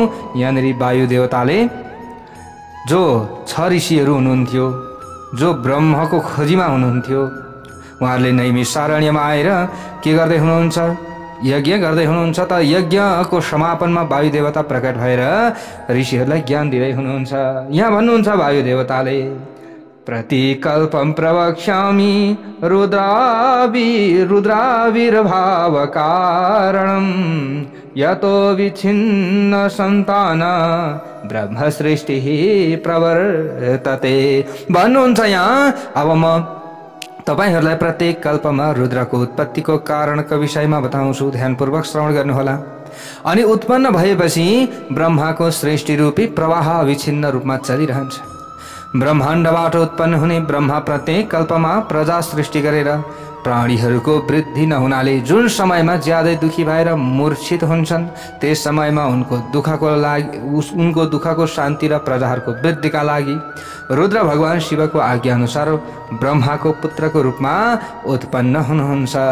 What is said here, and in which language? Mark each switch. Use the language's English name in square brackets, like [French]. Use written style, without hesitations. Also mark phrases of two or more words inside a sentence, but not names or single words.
[Nepali] यहाँनिर वायु देवताले, जो 6 ऋषिहरू हुनुहुन्थ्यो, जो ब्रह्मको खोजीमा हुनुहुन्थ्यो, उहाँहरूले नैमिषारण्यमा आएर के गर्दै हुनुहुन्छ? यज्ञ गर्दै हुनुहुन्छ। त यज्ञको समापनमा वायु देवता प्रकट भएर ऋषिहरूलाई ज्ञान दिँदै हुनुहुन्छ। यहाँ भन्नुहुन्छ वायु देवताले, [Sanskrit] प्रतिकल्पं प्रवक्ष्यामि रुद्राविर्भाव कारणं। यतो विच्छिन्न सन्तान ब्रह्म सृष्टिः प्रवर्तते। [Nepali] भन्नुहुन्छ यहाँ, अब म तपाईहरुलाई प्रत्येक कल्पमा रुद्रको उत्पत्तिको कारणको विषयमा बताउँछु, ध्यानपूर्वक श्रवण गर्नुहोला। अनि उत्पन्न भएपछि ब्रह्माको सृष्टि रूपी प्रवाह अविच्छिन्न रूपमा चलिरहन्छ। ब्रह्माण्डबाट उत्पन्न हुने ब्रह्मा प्रत्येक कल्पमा प्रजा सृष्टि गरेर प्राणीहरूको वृद्धि नहुनाले जुन समयमा ज्यादै दुखी भएर मूर्छित हुन्छन्, त्यस समयमा उनको दुःखको शान्ति र प्रजाहरूको वृद्धिका लागि रुद्र भगवान शिवको आज्ञा अनुसार ब्रह्माको पुत्रको रूपमा उत्पन्न हुनुहुन्छ।